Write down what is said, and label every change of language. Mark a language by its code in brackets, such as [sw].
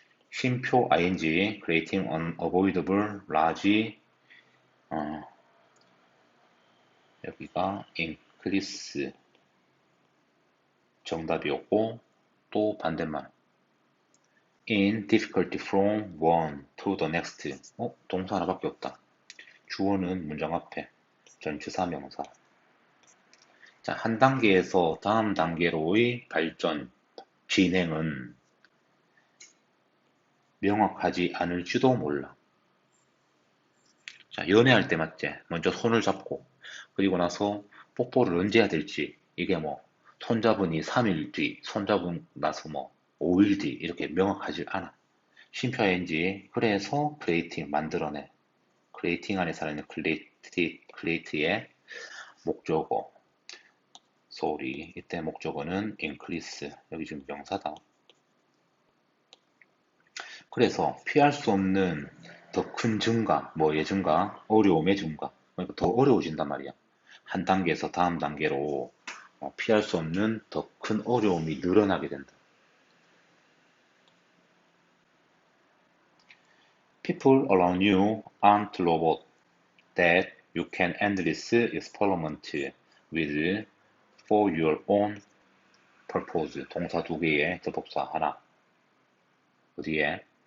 [ko] 쉼표 [en] ing creating unavoidable large [ko] 여기가 increase 정답이었고 또 반대말 [en] in difficulty from one to the next [ko] 동사 하나밖에 없다. 주어는 문장 앞에 전치사 명사 자, 한 단계에서 다음 단계로의 발전, 진행은 명확하지 않을지도 몰라. 자, 연애할 때 맞지? 먼저 손을 잡고, 그리고 나서 뽀뽀를 언제 해야 될지, 이게 뭐, 손잡으니 3일 뒤, 손잡은 나서 뭐, 5일 뒤, 이렇게 명확하지 않아. 쉼표인지, 그래서 크리에이팅, 만들어내. 크리에이팅 안에 살아있는 크리에이트의 목적어, 소리. 이때 목적어는 increase. 여기 지금 명사다. 그래서 피할 수 없는 더 큰 증가, 뭐의 증가, 어려움의 증가. 그러니까 더 어려워진단 말이야. 한 단계에서 다음 단계로 피할 수 없는 더 큰 어려움이 늘어나게 된다. [en] People around you aren't robots that you can endless experiment with for your own purpose. [ko] 동사 두 개에 접속사 하나. 어디에?